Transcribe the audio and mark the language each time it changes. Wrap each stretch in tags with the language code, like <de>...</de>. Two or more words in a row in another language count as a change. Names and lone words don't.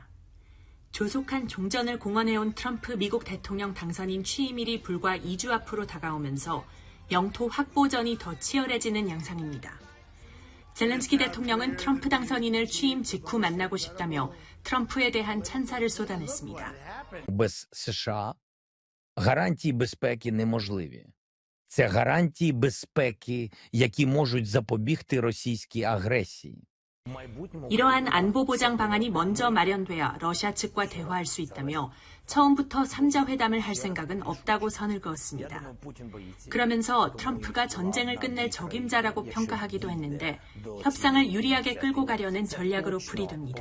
<ko>조속한 종전을 공언해온 트럼프 미국 대통령 당선인 취임일이 불과 2주 앞으로 다가오면서 영토 확보전이 더 치열해지는 양상입니다. 젤렌스키 대통령은 트럼프 당선인을 취임 직후 만나고 싶다며 트럼프에 대한 찬사를 쏟아냈습니다.</ko> <uk>Без США гарантії безпеки неможливі. Це гарантії безпеки, які можуть запобігти російській агресії.</uk> <ko>이러한 안보 보장 방안이 먼저 마련돼야 러시아 측과 대화할 수 있다며 처음부터 3자 회담을 할 생각은 없다고 선을 그었습니다. 그러면서 트럼프가 전쟁을 끝낼 적임자라고 평가하기도 했는데 협상을 유리하게 끌고 가려는 전략으로 풀이됩니다.</ko>